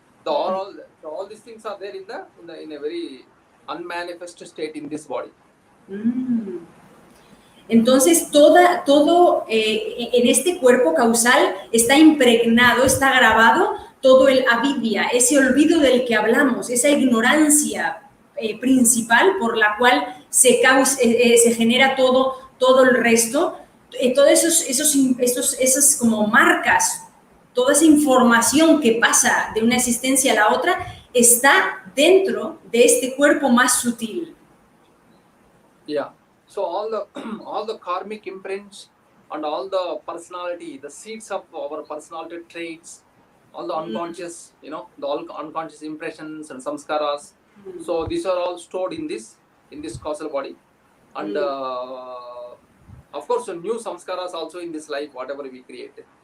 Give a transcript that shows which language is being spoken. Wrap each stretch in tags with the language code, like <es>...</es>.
<en>All these things are there in a very unmanifest state in this body.</en> <es>Entonces, todo en este cuerpo causal está impregnado, está grabado todo el avidya, ese olvido del que hablamos, esa ignorancia principal por la cual se genera todo el resto, todas esas como marcas, toda esa información que pasa de una existencia a la otra está dentro de este cuerpo más sutil.</es> <en>Yeah. So all the karmic imprints and all the personality, the seeds of our personality traits, all the unconscious, you know, all unconscious impressions and samskaras. So these are all stored in this causal body, and of course, new samskaras also in this life, whatever we create.</en>